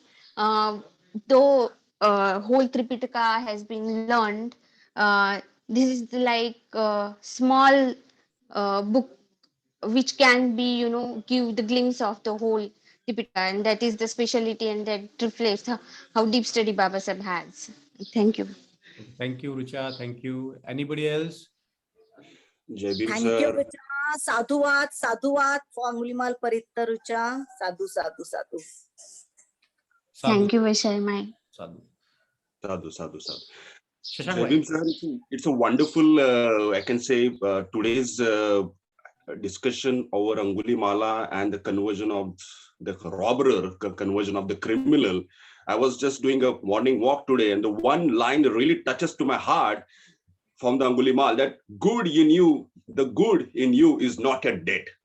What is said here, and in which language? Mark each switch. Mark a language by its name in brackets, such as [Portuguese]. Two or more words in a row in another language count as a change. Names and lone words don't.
[English] Uh, though whole Tripitaka has been learned, this is like a small book which can be, give the glimpse of the whole Tripitaka, and that is the specialty, and that reflects how deep study Baba Sahib has. Thank you. Thank you, Richa. Thank you. Anybody else? [Hindi] Jai Bhim, [English] Thank you, sir. Rucha. Sadhuvat for Angulimal Paritta, Rucha. [Pali] Sadhu, sadhu, sadhu. [English] Thank you, Vishai. Sadhu. [Pali] Sadhu, sadhu, sadhu. [English] Shashank Jai bhai. Bhim, sir, it's a wonderful, I can say, today's discussion over Angulimala and the conversion of the robber, conversion of the criminal. I was just doing a morning walk today, and the one line that really touches to my heart from the Angulimal, that the good in you is not yet dead.